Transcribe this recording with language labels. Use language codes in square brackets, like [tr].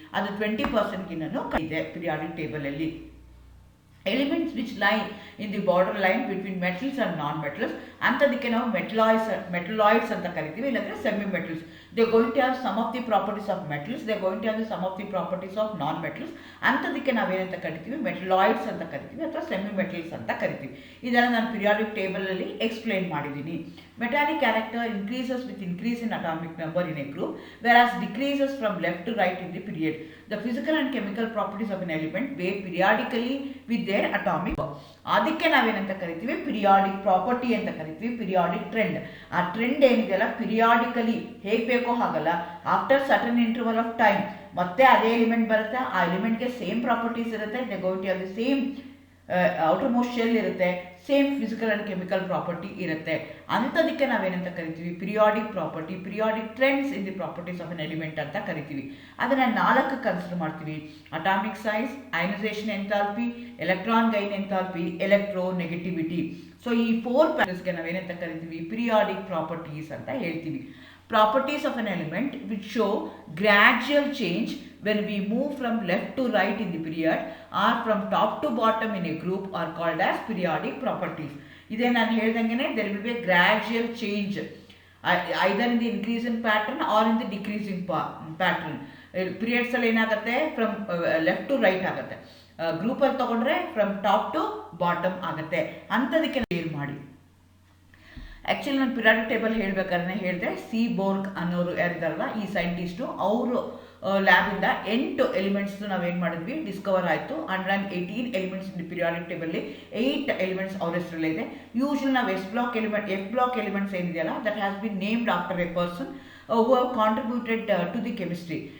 [kn] ಅದು 20%ಗಿನ್ನೂ ಇದೆ periodic ಟೇಬಲಲ್ಲಿ. [en] elements which lie in the border line between metals and non metals [kn] ಅಂಥದಕ್ಕೆ ನಾವು ಮೆಟಲಾಯ್ಡ್ಸ್ ಅಂತ ಕರಿತೀವಿ, ಇಲ್ಲಾಂದರೆ semi metals. [en] They going to have some of the properties of metals, they going to have some of the properties of non metals. [kn] ಅಂಥದಕ್ಕೆ ನಾವೇನಂತ ಕರಿತೀವಿ, metalloids ಅಂತ ಕರಿತೀವಿ ಅಥವಾ semi metals ಅಂತ ಕರಿತೀವಿ. ಇದನ್ನು ನಾನು ಪಿರಿಯಾಡಿಕ್ ಟೇಬಲಲ್ಲಿ ಎಕ್ಸ್ಪ್ಲೇನ್ ಮಾಡಿದ್ದೀನಿ. [en] Metallic character increases with increase in atomic number in a group, whereas decreases from left to right in the period. The physical and chemical properties of an element vary periodically with their atomic. [kn] ಅದಕ್ಕೆ ನಾವೇನಂತ ಕರಿತೀವಿ, periodic property ಅಂತ ಕರಿತೀವಿ, periodic trend. ಆ trend ಏನಿದೆಯಲ್ಲ periodically ಹೇಗೆ ಬೇಕೋ ಹಾಗಲ್ಲ, [en] after certain interval of time [kn] ಮತ್ತೆ ಅದೇ ಎಲಿಮೆಂಟ್ ಬರುತ್ತೆ. ಆ ಎಲಿಮೆಂಟ್ಗೆ ಸೇಮ್ ಪ್ರಾಪರ್ಟೀಸ್ ಇರುತ್ತೆ. [en] they going to have the same outer most shell [kn] ಇರುತ್ತೆ, same physical and chemical property ಇರುತ್ತೆ. ಅಂಥದಕ್ಕೆ ನಾವೇನಂತ ಕರಿತೀವಿ, periodic property, [en] periodic trends in the properties of an element [kn] ಅಂತ ಕರಿತೀವಿ. ಅದನ್ನು 4 ಕನ್ಸಿಡರ್ ಮಾಡ್ತೀವಿ: atomic size, ionisation enthalpy, electron gain enthalpy, electronegativity. So ಈ 4 ಪ್ಯಾಟರ್ನ್ಸ್ಗೆ ನಾವೇನಂತ ಕರಿತೀವಿ, ಪಿರಿಯಾಡಿಕ್ ಪ್ರಾಪರ್ಟೀಸ್ ಅಂತ ಹೇಳ್ತೀವಿ. [en] Properties of an element which show gradual change when we move from left to right in the period or from top to bottom in a group are called as periodic properties. [kn] Iday nanu heldangene [en] there will be a gradual change either in the increasing pattern or in the decreasing pattern. [kn] Periods alli enagutte [en] from left to right [kn] agutte, group alli tagondre [en] from top to bottom [kn] agutte. Antadike clear ಮಾಡಿ. Actually ನಾನು periodic table ಹೇಳಬೇಕಾದ್ರೆ ಹೇಳಿದೆ, C Borg ಅನ್ನೋರು ಯಾರಿದ್ದಾರಲ್ಲ ಈ scientist, ಅವರು ಲ್ಯಾಬಿಂದ 8 elements ನಾವೇನು ಮಾಡಿದ್ವಿ Discover ಆಯಿತು. 118 ಎಲಿಮೆಂಟ್ಸ್ ಇನ್ ಪಿರಿಯಾಡಿಕ್ ಟೇಬಲ್ಲಿ 8 ಎಲಿಮೆಂಟ್ಸ್ ಅವ್ರ ಹೆಸರಲ್ಲೇ ಇದೆ. [en] usually [kn] ನಾವು ಎಫ್ ಬ್ಲಾಕ್ ಎಲಿಮೆಂಟ್ಸ್ ಏನಿದೆಯಲ್ಲ [en] That has been named after a person who have contributed to the chemistry.